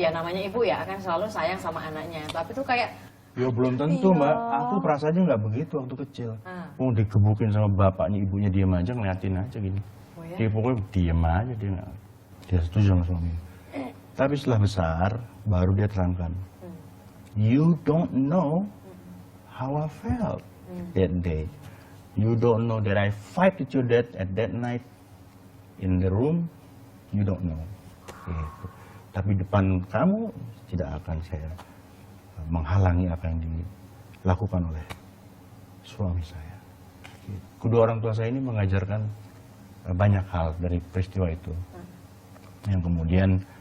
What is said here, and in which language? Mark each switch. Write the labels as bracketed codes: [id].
[id] Ya namanya ibu ya, akan selalu sayang sama anaknya. Tapi tuh kayak Ya belum tentu, Iya. Mbak. Aku perasaannya nggak begitu waktu kecil. Ah. Mau digebukin sama bapaknya, ibunya diam aja, ngeliatin aja gini. Oh ya? Dia pokoknya diam aja, dia setuju sama suami. Tapi setelah besar, baru dia terangkan. [en] You don't know how I felt that day. You don't know that I fight with your dad at that night in the room. You don't know. Gitu. [id] Tapi depan kamu tidak akan saya menghalangi apa yang dilakukan oleh suami saya. Kedua orang tua saya ini mengajarkan banyak hal dari peristiwa itu, yang kemudian